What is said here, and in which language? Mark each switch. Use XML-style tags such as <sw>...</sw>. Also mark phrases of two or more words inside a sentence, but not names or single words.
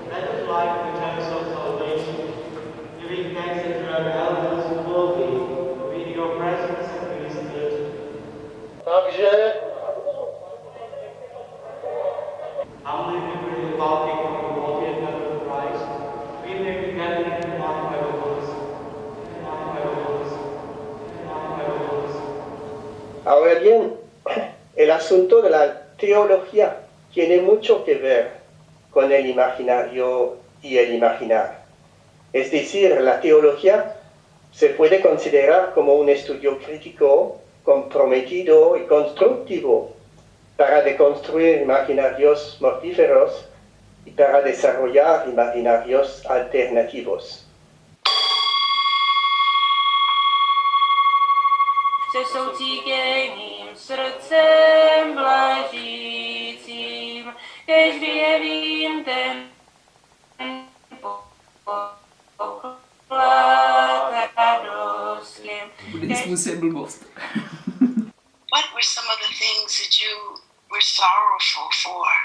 <cs>Takže</cs> <es>Ahora bien, el asunto de la teología tiene mucho que ver con el imaginario y el imaginar. Es decir, la teología se puede considerar como un estudio crítico, comprometido y constructivo para deconstruir imaginarios mortíferos y para desarrollar imaginarios alternativos.</es> <cs>Se soucítěným srdcem blažícím, kež vyjevím ten poklad radostným. Buddhismus je blbost.</cs> <en>What were some of the things that you were sorrowful for?</en>